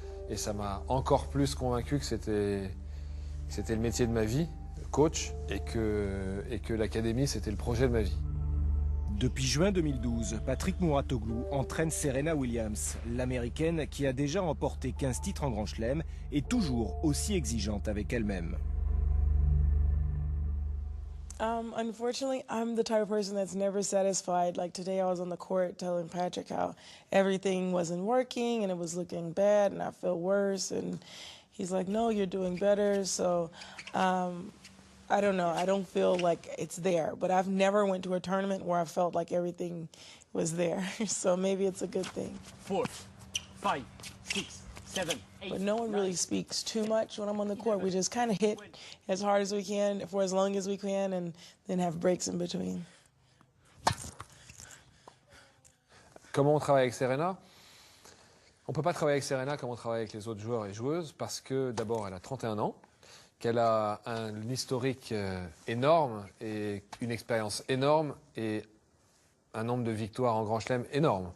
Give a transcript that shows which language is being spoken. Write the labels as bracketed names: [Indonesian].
[French] Et ça m'a encore plus convaincu que c'était le métier de ma vie, coach, et que l'académie, c'était le projet de ma vie. Depuis juin 2012, Patrick Mouratoglou entraîne Serena Williams, l'américaine qui a déjà remporté 15 titres en Grand Chelem et toujours aussi exigeante avec elle-même. [English] Unfortunately, I'm the type of person that's never satisfied. Like today I was on the court telling Patrick how everything wasn't working and it was looking bad and I felt worse. And he's like, no, you're doing better. So I don't know. I don't feel like it's there. But I've never went to a tournament where I felt like everything was there. So maybe it's a good thing. 4, 5, 6, 7, 8. But no one really speaks too much when I'm on the court. We just kind of hit as hard as we can for as long as we can and then have breaks in between. [French] Comment on travaille avec Serena? On ne peut pas travailler avec Serena comme on travaille avec les autres joueurs et joueuses parce que d'abord elle a 31 ans, qu'elle a un historique énorme et une expérience énorme et un nombre de victoires en Grand Chelem énorme.